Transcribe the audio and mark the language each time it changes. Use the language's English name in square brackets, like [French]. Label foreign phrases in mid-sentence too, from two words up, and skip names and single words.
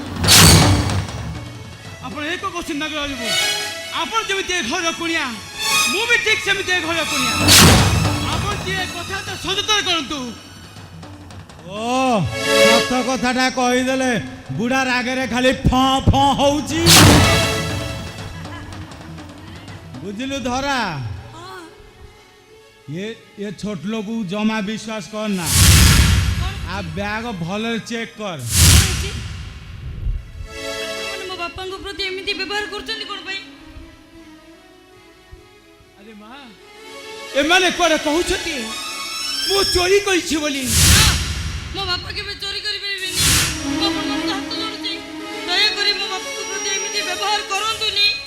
[Odia] ଆପଣ ଏକ କହୁଛନ୍ତି ନାଗରାଜୁ, ଆପଣ ଯେମିତି ଏ ଘର କୁଣିଆ, ମୁଁ ବି ଠିକ୍ ସେମିତି ଏ ଘର କୁଣିଆ। ଆପଣ ଟିକେ କଥାଟା ସଦୁତର କରନ୍ତୁ। ଓ ସତ କଥାଟା କହିଦେଲେ ବୁଢା ରାଗରେ ଖାଲି ଫଁ ଫଁ ହଉଛି। ବୁଝିଲୁ ଧରା, ଏ ଛୋଟ ଲୋକ ଜମା ବିଶ୍ୱାସ କରନା। ଆପ ବ୍ୟାଗ ଭଲେ ଚେକ କର। ମୋ ବାପାଙ୍କ ପ୍ରତି ଏମିତି ବ୍ୟବହାର କରୁଛନ୍ତି କ'ଣ ପାଇଁ? ଆରେ ମା ଏମାନେ କୁଆଡେ କହୁଛନ୍ତି ମୁଁ ଚୋରି କରିଛି ବୋଲି? ମୋ ବାପା କେବେ ଚୋରି କରିପାରିବେନି। ମୋ ଆପଣଙ୍କ ହାତ ଯୋଡୁଛି, ଦୟାକରି ମୋ ବାପାଙ୍କ ପ୍ରତି ଏମିତି ବ୍ୟବହାର କରନ୍ତୁନି।